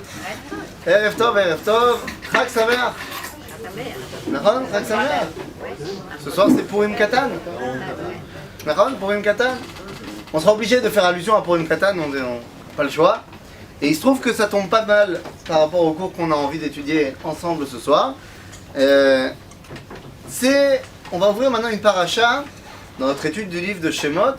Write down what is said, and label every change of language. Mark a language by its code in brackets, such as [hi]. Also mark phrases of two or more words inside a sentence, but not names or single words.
[he] ערב טוב, ערב טוב. חג שמח. נכון? חג שמח. [fr] Ce soir c'est Purim Katan. נכון? Purim Katan. On sera obligé de faire allusion à Purim Katan, on n'a pas le choix. Et il se trouve que ça tombe pas mal par rapport au cours qu'on a envie d'étudier ensemble ce soir. On va ouvrir maintenant une paracha dans notre étude du livre de Shemot.